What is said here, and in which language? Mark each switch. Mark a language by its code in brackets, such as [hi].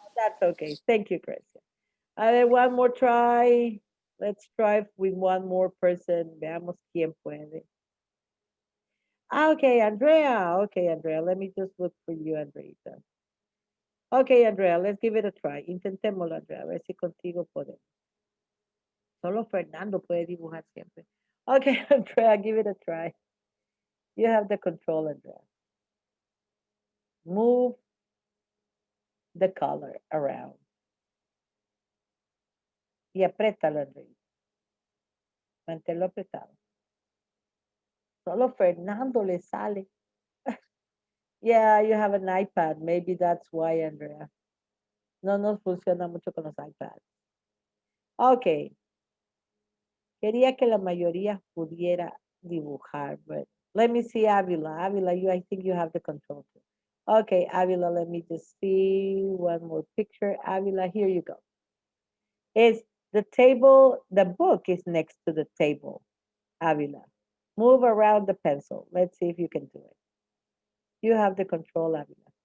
[en] That's okay. Thank you, Cressa. One more try. Let's try with one more person. [es] Veamos quién puede. [en] Okay, Andrea. Okay, Andrea. Let me just look for you, Andreita. Okay, Andrea, let's give it a try. [es] Intentémoslo, Andrea, a ver si contigo podemos. Solo Fernando puede dibujar siempre. [en] Okay, Andrea, give it a try. You have the control, Andrea. Move the color around. [es] Y apriétalo, Andrea. Manténlo apretado. Solo Fernando le sale. [en] Yeah, you have an iPad. Maybe that's why, Andrea. [es] No nos funciona mucho con los iPads. Okay. Quería que la mayoría pudiera dibujar, [en] but let me see Avila. Avila, I think you have the control too. Okay, Avila, let me just see one more picture. Avila, here you go. Is the table, the book is next to the table, Avila. Move around the pencil. Let's see if you can do it. You have the control, Avila.